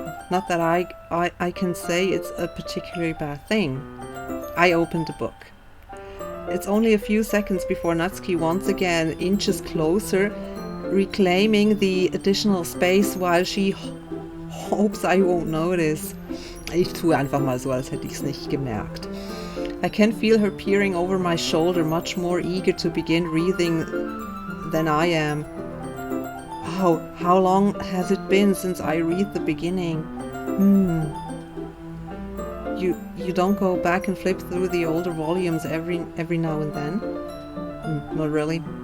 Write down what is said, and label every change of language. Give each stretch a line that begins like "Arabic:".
English: Not that I can say it's a particularly bad thing. I opened the book. It's only a few seconds before Natsuki once again inches closer, reclaiming the additional space while she hopes I won't notice.
German: Ich tue einfach mal so, als hätte ich's nicht gemerkt.
English: I can feel her peering over my shoulder, much more eager to begin reading than I am. Wow, how long has it been since I read the beginning? You don't go back and flip through the older volumes every now and then? Not really.